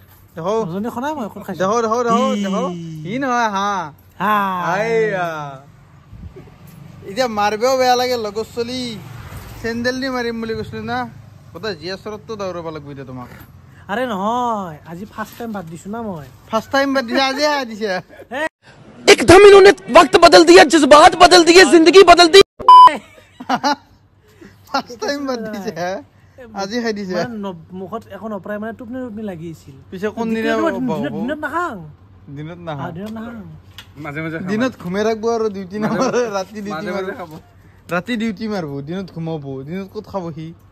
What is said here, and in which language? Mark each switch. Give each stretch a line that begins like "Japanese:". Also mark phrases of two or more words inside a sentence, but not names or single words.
Assamese: ই নহয় হা এতিয়া মাৰিবও বেয়া লাগে লগৰ চলি চেণ্ডেল দি মাৰিম বুলি কৈছিলো না গোটেই GS ৰোডটো দৌৰাব লাগিব এতিয়া তোমাক আরে নহয় আজি
English: first time
Assamese: বাদ দিছো না মই
English: first time
Assamese: বাদ দিছে আজি দিছে
Hindi: एकदम इन्होंने वक्त बदल दिया जज्बात बदल दिए जिंदगी बदल दी
English: first time
Assamese: বাদ দিছে আজি খাই দিছে মুখত এখন অপৰাই মানে টুপনি লাগি আছিল পিছে কোন দিনা দিনত নাখাং দিনত নাখাং মাজে মাজে দিনত ঘুমে ৰাখব আৰু ডিউটি নামাৰে ৰাতি ডিউটি মাৰিব ৰাতি ডিউটি মাৰিব দিনত ঘুমাব দিনত ক'ত খাব সি